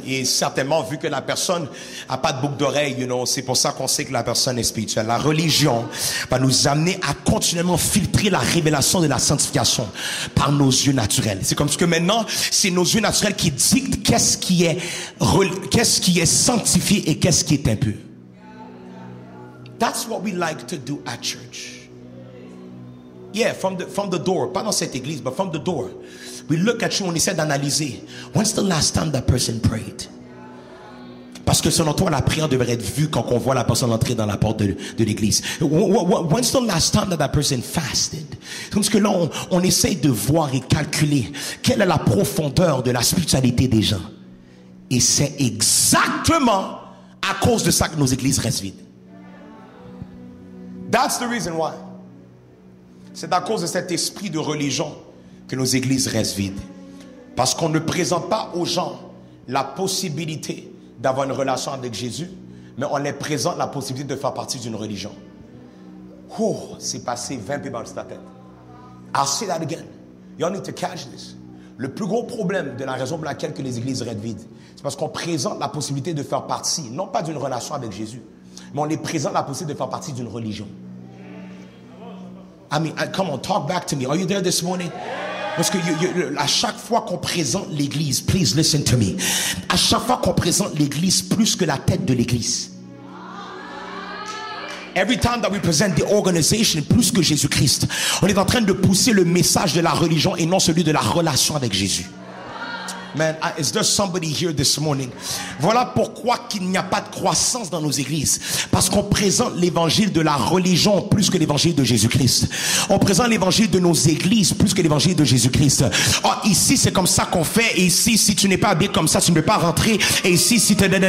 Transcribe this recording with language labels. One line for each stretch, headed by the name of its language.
French: Et certainement, vu que la personne n'a pas de boucle d'oreille, c'est pour ça qu'on sait que la personne est spirituelle. La religion va nous amener à continuellement filtrer la révélation de la sanctification par nos yeux naturels. C'est comme ce que maintenant, c'est nos yeux naturels qui dictent qu'est-ce qui est sanctifié et qu'est-ce qui est impur.
English: That's what we like to do at church. Yeah, from the door.
French: Pas dans cette église,
English: but from the door. We look at you,
French: on essaie d'analyser.
English: When's the last time that person prayed?
French: Parce que selon toi, la prière devrait être vue quand on voit la personne entrer dans la porte de l'église.
English: When's the last time that person fasted?
French: Parce que là, on essaie de voir et calculer quelle est la profondeur de la spiritualité des gens. Et c'est exactement à cause de ça que nos églises restent vides.
English: That's the reason why.
French: C'est à cause de cet esprit de religion que nos églises restent vides. Parce qu'on ne présente pas aux gens la possibilité d'avoir une relation avec Jésus, mais on les présente la possibilité de faire partie d'une religion. Oh, c'est passé 20 peu dans ta tête.
English: I'll say that again. You all need to catch this.
French: Le plus gros problème de la raison pour laquelle que les églises restent vides, c'est parce qu'on présente la possibilité de faire partie, non pas d'une relation avec Jésus, mais on les présente la possibilité de faire partie d'une religion.
English: I mean, come on, talk back to me. Are you there this morning?
French: Parce que à chaque fois qu'on présente l'église,
English: please listen to me.
French: À chaque fois qu'on présente l'église plus que la tête de l'église.
English: Every time that we present the organization
French: plus que Jésus-Christ, on est en train de pousser le message de la religion et non celui de la relation avec Jésus.
English: Man, is there somebody here this morning?
French: Voilà pourquoi qu'il n'y a pas de croissance dans nos églises. Parce qu'on présente l'évangile de la religion plus que l'évangile de Jésus-Christ. On présente l'évangile de nos églises plus que l'évangile de Jésus-Christ. Oh, ici, c'est comme ça qu'on fait. Et ici, si tu n'es pas habillé comme ça, tu ne peux pas rentrer. Et ici, si tu...